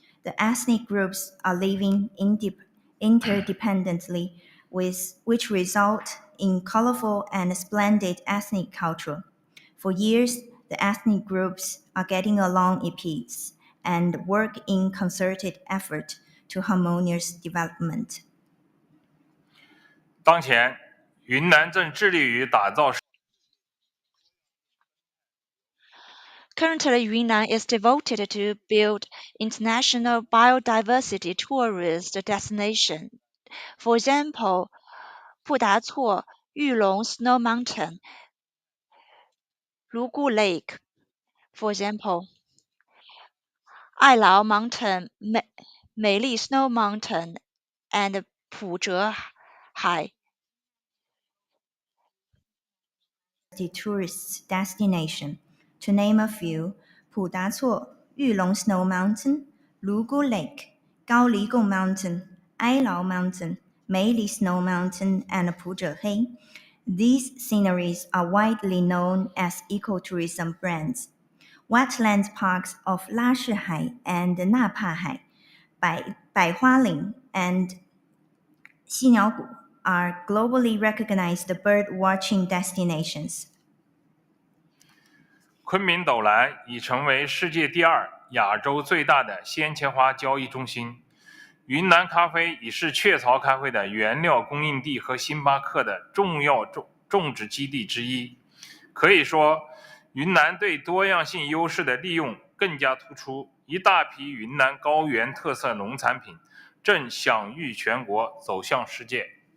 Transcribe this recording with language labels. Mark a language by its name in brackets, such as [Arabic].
[English] The ethnic groups are living interdependently, which result in colorful and splendid ethnic culture. For years, the ethnic groups are getting along in peace and work in concerted effort to harmonious development. [Chinese] 当前，云南正致力于打造。 [English] Currently, Yunnan is devoted to build international biodiversity tourist destination. For example, Pudacuo Yulong Snow Mountain, Lugu Lake. For example, Ailao Mountain, Meili Snow Mountain, and Puzhehai. The tourist destination. To name a few, Pudacuo Yulong Snow Mountain, Lugu Lake, Gaoligong Mountain, Ailao Mountain, Meili Snow Mountain, and Puzhehai. These sceneries are widely known as ecotourism brands. Wetland parks of Lashihai and Napahai, Baihualing, and Xiniaogu are globally recognized bird watching destinations. [Chinese] 昆明斗南已成为世界第2、亚洲最大的鲜切花交易中心。云南咖啡已是雀巢咖啡的原料供应地和星巴克的重要种植基地之一。可以说，云南对多样性优势的利用更加突出，一大批云南高原特色农产品正享誉全国，走向世界。